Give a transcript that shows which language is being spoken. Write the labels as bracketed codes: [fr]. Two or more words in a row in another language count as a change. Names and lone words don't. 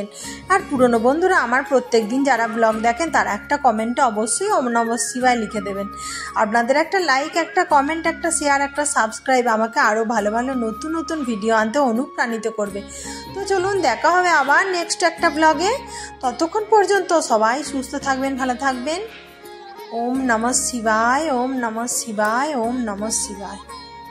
[bn] আর পুরনো বন্ধুরা আমার প্রত্যেক দিন যারা ব্লগ দেখেন তারা একটা কমেন্টে অবশ্যই [sa] ওম নমঃ শিবায় [bn] লিখে দেবেন। আপনাদের একটা লাইক, একটা কমেন্ট, একটা শেয়ার, একটা সাবস্ক্রাইব আমাকে আরও ভালো নতুন ভিডিও আনতে অনুপ্রাণিত করবে। তো চলুন দেখা হবে আবার নেক্সট একটা ব্লগে। ততক্ষণ পর্যন্ত সবাই সুস্থ থাকবেন, ভালো থাকবেন। [sa] ওম নমঃ শিবায়, ওম নমঃ শিবায়, ওম নমঃ শিবায়।